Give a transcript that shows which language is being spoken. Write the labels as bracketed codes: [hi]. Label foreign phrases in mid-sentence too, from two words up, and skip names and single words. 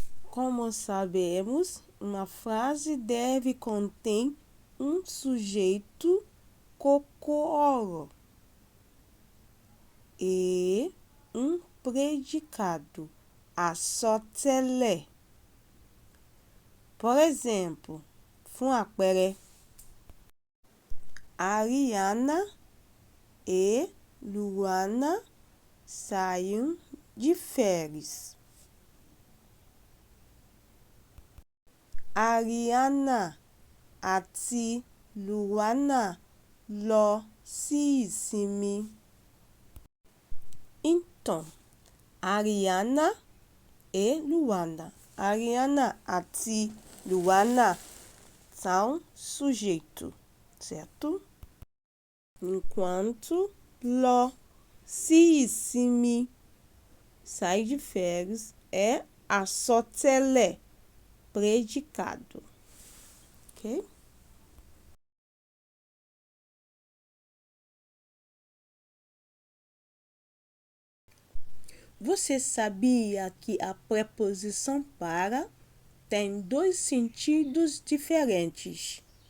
[pt] Como sabemos, uma frase deve conter um sujeito kokoro e um predicado àsọtẹ́lẹ̀. Por exemplo, [yo] fún àpẹẹrẹ, [pt] Ariana e Luana saíram de férias. [yo] Ariana àti Luana lọ sí ìsinmi. [pt] Então, Ariana e Luana. Ariana àti Luana são sujeito, certo? [yo] Enquanto lọ sí ìsinmi, [pt] sair de férias, é àsọtẹ́lẹ̀, predicado. Ok? Você sabia que a preposição para tem dois sentidos diferentes?